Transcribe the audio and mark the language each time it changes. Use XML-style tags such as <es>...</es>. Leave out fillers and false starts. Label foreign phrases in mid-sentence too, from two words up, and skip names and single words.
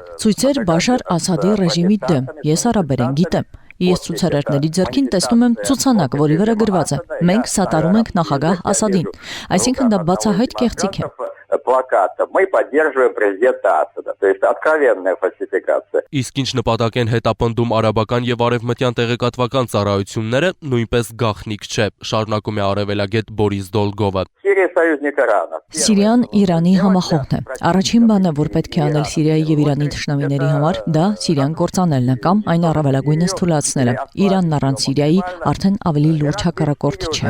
<hy>ցույցեր Բաշար Ասադի ռեժիմի դեմ։ Ես արաբերեն գիտեմ։ Ես ցուցարարների ձեռքին տեսնում եմ ցուցանակ, որի վրա գրված է. մենք սատարում ենք նախագահ Ասադին։ Այսինքն դա բացահայտ կեղծիք է։</hy> <ru>Плаката. Мы поддерживаем президента Асада. То есть откровенная фальсификация.</ru> <hy>Իսկ ինչ նպատակ են հետապնդում արաբական եւ արևմտյան տեղեկատվական ծառայությունները, նույնպես գաղտնիք չէ, շարունակում է արևելագետ Բորիս Դոլգովը։</hy> <ru>Сирия союзник Ирана.</ru> <hy>Սիրիան Իրանի համախոհն է։ Առաջին բանը, որ պետք է անել Սիրիայի եւ Իրանի թշնամիների համար, դա Սիրիան կործանելն է կամ այն առավելագույնս թույլատնելը։ Իրանն առանց Սիրիայի արդեն ավելի լուրջ հակառակորդ չէ։</hy>